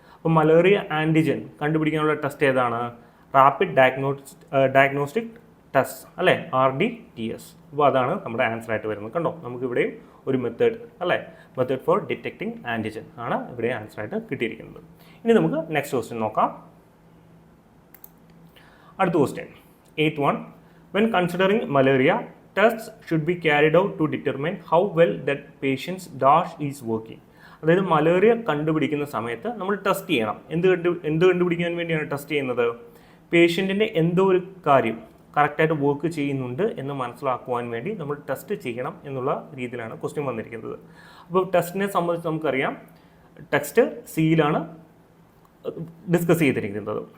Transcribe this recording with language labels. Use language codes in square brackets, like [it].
[ml] അപ്പോൾ malaria antigen കണ്ടുപിടിക്കാനുള്ള test ഏതാണ്? റാപ്പിഡ് ഡയഗ്നോസ്റ്റിക് ടെസ്റ്റ് അല്ലേ, RDTS. അപ്പോൾ അതാണ് നമ്മുടെ ആൻസർ ആയിട്ട് വരുന്നത്. കണ്ടോ, നമുക്ക് ഇവിടെയും ഒരു മെത്തേഡ് അല്ലേ, മെത്തേഡ് ഫോർ ഡിറ്റക്ടിങ് ആൻറ്റിജൻ ആണ് ഇവിടെ ആൻസർ ആയിട്ട് കിട്ടിയിരിക്കുന്നത്. ഇനി നമുക്ക് നെക്സ്റ്റ് ക്വസ്റ്റ്യൻ നോക്കാം. അടുത്ത question 8th one. [en] When considering malaria, tests should be carried out to determine how well that patient's dash is working. [ml] അതായത് മലേറിയ കണ്ടുപിടിക്കുന്ന സമയത്ത് നമ്മൾ ടെസ്റ്റ് ചെയ്യണം. എന്ത് കണ്ടുപിടിക്കാൻ വേണ്ടിയാണ് ടെസ്റ്റ് ചെയ്യുന്നത്? പേഷ്യൻറ്റിൻ്റെ എന്തോ ഒരു കാര്യം കറക്റ്റായിട്ട് വർക്ക് ചെയ്യുന്നുണ്ട് എന്ന് മനസ്സിലാക്കുവാൻ വേണ്ടി നമ്മൾ ടെസ്റ്റ് ചെയ്യണം എന്നുള്ള രീതിയിലാണ് ക്വസ്റ്റ്യൻ വന്നിരിക്കുന്നത്. അപ്പോൾ ടെസ്റ്റിനെ സംബന്ധിച്ച് നമുക്കറിയാം, ടെക്സ്റ്റ് സിയിലാണ് ഡിസ്കസ് ചെയ്തിരിക്കുന്നത്.